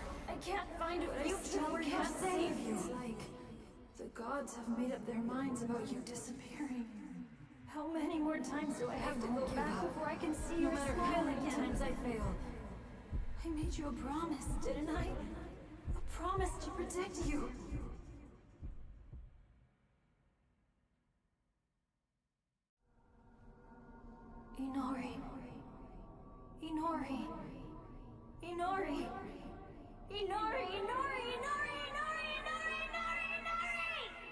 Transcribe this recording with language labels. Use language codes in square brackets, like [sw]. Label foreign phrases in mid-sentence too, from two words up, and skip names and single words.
[en] I can't find a future where you can't save you. It's like the gods have made up their minds about you disappearing. How many more times do I have to go back before I can see your smile again? No matter how many times I fail. I made you a promise, didn't I? A promise to protect you. Inori. Inori. Inori. Inori. Inori. Inori. Inori. Inori. Inori. Inori.